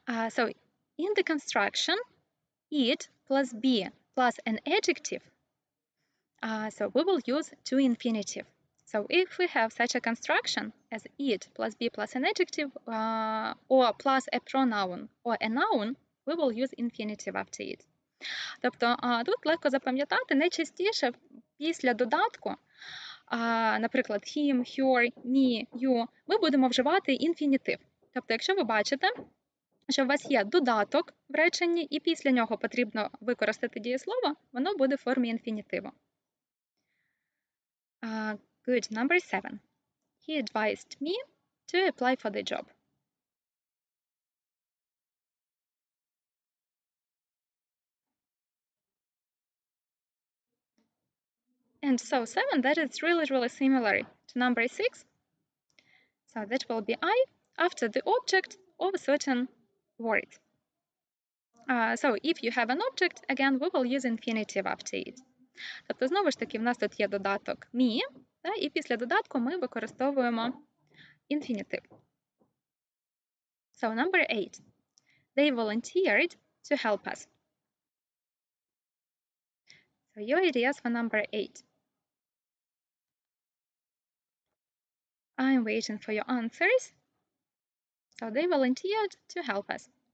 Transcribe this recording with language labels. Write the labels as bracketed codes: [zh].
[en] So in the construction, it plus be plus an adjective, so we will use to infinitive. So if we have such a construction as it plus be plus an adjective or plus a pronoun or a noun, we will use infinitive after it. [uk] Тобто тут легко запам'ятати, найчастіше після додатку, наприклад, him, her, me, you, ми будемо вживати інфінітив. Тобто, якщо ви бачите, що у вас є додаток в реченні, і після нього потрібно використати дієслово, воно буде в формі інфінітиву. [en] Good. Number 7. He advised me to apply for the job. And so 7, that is really, really similar to number 6. So that will be I after the object of a certain word. So if you have an object, again, we will use infinitive after it. [uk] Тобто, знову ж таки, в нас тут є додаток me, і після додатку ми використовуємо інфінітив. [en] So number 8. They volunteered to help us. So your ideas for number 8. I'm waiting for your answers. So they volunteered to help us.